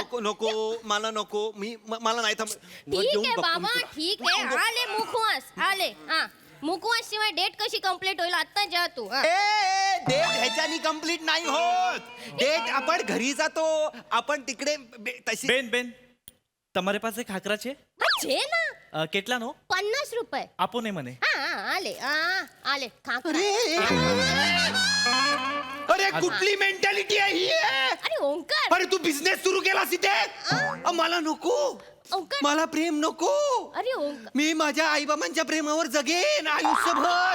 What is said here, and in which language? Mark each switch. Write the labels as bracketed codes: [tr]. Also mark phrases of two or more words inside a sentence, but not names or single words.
[mr] नको नको मला नको मला नाही थांब ठीक आहे बाबा ठीक आहे आले मुखवास आले हा मुखवास शिवाय डेट कशी कंप्लीट होईल आता जा तू हा. डेट ह्याच्यानी कंप्लीट नाही होत. डेट आपण घरी जातो आपण तिकडे तशी [gu] બેન બેન તમારે પાસે ખાખરા છે હા, છે ના કેટલાનો [mr] 50 रुपये [gu] આપો ને મને [mr] हा आले आले खाकरा. अरे कुठली मेंटॅलिटी आहे ही अरे ओंकार अरे तू बिझनेस सुरू केलास इथे मला नको ओंकार मला प्रेम नको. अरे ओंकार मी माझ्या आईबाबांच्या प्रेमावर जगेन आयुष्यभर.